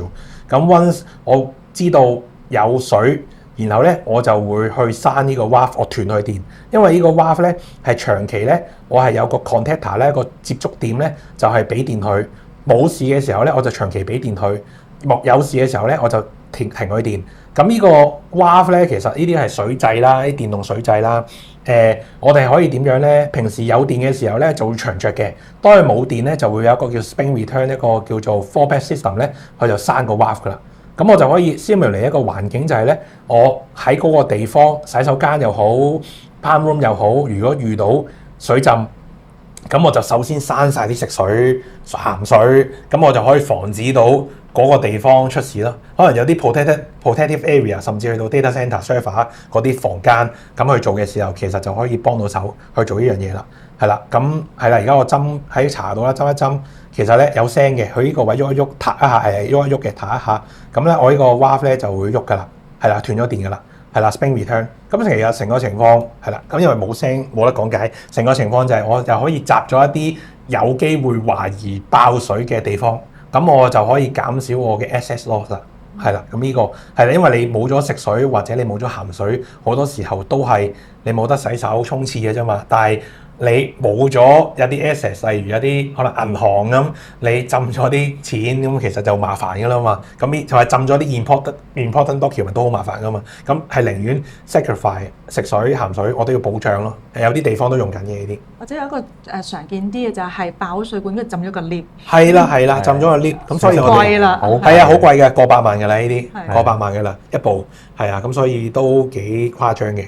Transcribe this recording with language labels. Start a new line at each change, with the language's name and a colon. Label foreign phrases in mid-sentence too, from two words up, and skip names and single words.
Cantonese: 咁 once 我知道有水，然後咧我就會去閂呢個 valve，我斷佢電，因為呢個 valve 咧係長期咧，我係有個 contactor 咧個接觸點咧就係俾電佢，冇事嘅時候咧我就長期俾電佢，有事嘅時候咧我就停佢電。咁呢個 valve 咧其實呢啲係水掣啦，啲電動水掣啦。我哋可以點樣咧？平時有電嘅時候咧就會長着嘅，當佢冇電咧就會有一個叫
English: spring return
Cantonese: 一個叫做
English: fallback system
Cantonese: 咧，佢就閂個 valve 噶啦。咁我就可以 simulate 一個環境就係咧，我喺嗰個地方洗手間又好
English: palm room
Cantonese: 又好，如果遇到水浸，咁我就首先閂晒啲食水、鹹水，咁我就可以防止到嗰個地方出事咯。可能有啲
English: protective area，
Cantonese: 甚至去到
English: data center server
Cantonese: 嗰啲房間咁去做嘅時候，其實就可以幫到手去做呢樣嘢啦。係啦，咁係啦，而家我針喺查到啦，針一針，其實咧有聲嘅，佢呢個位喐一喐，撻一下係喐一喐嘅，撻一下，咁咧我呢個 valve 咧就會喐噶啦，係啦，斷咗電噶啦，係啦
English: spring return。
Cantonese: 咁其實成個情況係啦，咁因為冇聲冇得講解，成個情況就係我就可以集咗一啲有機會懷疑爆水嘅地方，咁我就可以減少我嘅
English: access loss
Cantonese: 啦。係啦，咁呢個係啦，因為你冇咗食水或者你冇咗鹹水，好多時候都係你冇得洗手沖廁嘅啫嘛。但係你冇咗有啲 access， 例如有啲可能銀行咁，你浸咗啲錢咁，其實就麻煩噶啦嘛。咁就係浸咗啲
English: important document
Cantonese: 都好麻煩噶嘛。咁係寧願 sacrifice 食水鹹水，我都要保障咯。有啲地方都用緊嘅呢啲。或者有一個常見啲嘅就係爆水管，跟住浸咗個 lift。係啦，浸咗個 lift，咁所以我哋貴啦，係啊，好貴嘅，過百萬㗎啦呢啲，過百萬㗎啦一部，係啊，咁所以都幾誇張嘅。